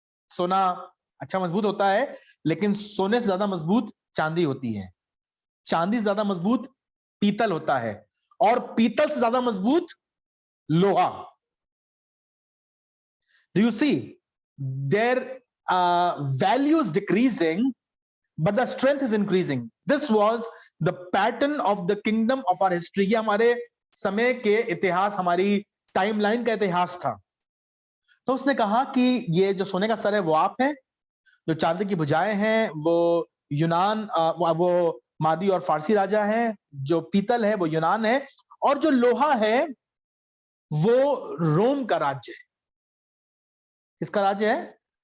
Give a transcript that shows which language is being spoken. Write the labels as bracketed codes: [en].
[hi] सोना अच्छा मजबूत होता है, लेकिन सोने से ज्यादा मजबूत चांदी होती है, चांदी से ज्यादा मजबूत पीतल होता है, और पीतल से ज्यादा मजबूत लोहा। [en] Do you see their value is decreasing but the strength is increasing. This was the pattern of the kingdom of our history. [hi] ये हमारे समय के इतिहास, हमारी टाइमलाइन का इतिहास था। तो उसने कहा कि ये जो सोने का सर है वो आप है, जो चांदी की भुजाएं हैं वो यूनान, वो मादी और फारसी राजा है, जो पीतल है वो यूनान है, और जो लोहा है वो रोम का राज्य है। किसका राज्य है?